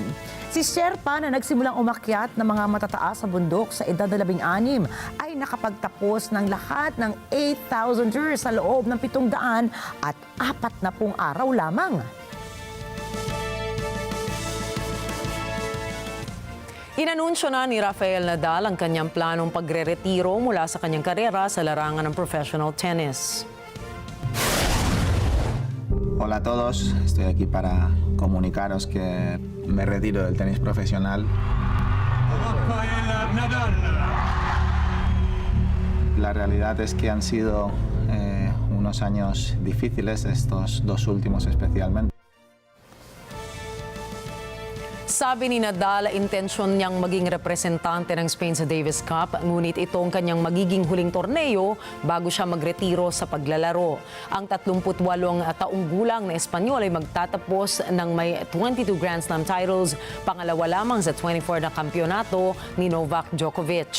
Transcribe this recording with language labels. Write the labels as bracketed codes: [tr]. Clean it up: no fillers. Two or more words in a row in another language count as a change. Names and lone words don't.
[tl] Si Sherpa na nagsimulang umakyat ng mga matataas na bundok sa edad na 16 ay nakapagtapos ng lahat ng 8,000ers sa loob ng 740 araw lamang. Inanunsyo na ni Rafael Nadal ang kanyang planong pagre-retiro mula sa kanyang karera sa larangan ng [en] professional tennis. [es] Hola a todos, estoy aquí para comunicaros que me retiro del tenis profesional. La realidad es que han sido unos años difíciles, estos dos últimos especialmente. [tl] Sabi ni Nadal, intensyon niyang maging representante ng Spain sa Davis Cup, ngunit itong kanyang magiging huling torneo bago siya magretiro sa paglalaro. Ang 38 taong gulang na Espanyol ay magtatapos ng may 22 [en] Grand Slam titles, [tl] pangalawa lamang sa 24 na kampyonato ni Novak Djokovic.